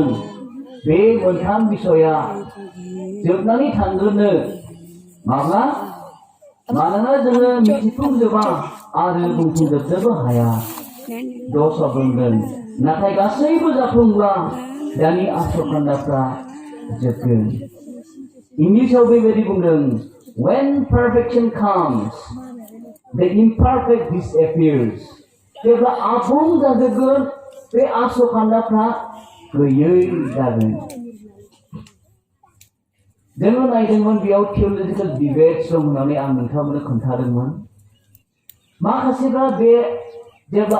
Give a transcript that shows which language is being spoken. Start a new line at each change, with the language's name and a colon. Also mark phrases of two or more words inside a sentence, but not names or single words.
Bodo: बे 3 बिसया जोबनानै थांगोननो माब्ला? मानोना जोङो मिथिफुंजोबा आरो बुंफुंजोबनोबो हाया दस्रा बुंगोन नाथाय गासैबो जाफुंब्ला दानि आसखान्दाफ्रा जोबगोन इंलिसाव बेबायदि बुंदों
English: when perfection comes the imperfect disappears
Bodo: जेब्ला आबुं जाजोबगोन बे आसखान्दाफ्रा गैयै जागोन जोङो नायदोंमोन बेयाव
English: theological debates
Bodo: दं होननानै आं नोंथांमोननो खोन्थादोंमोन माखासेफ्रा बे जेब्ला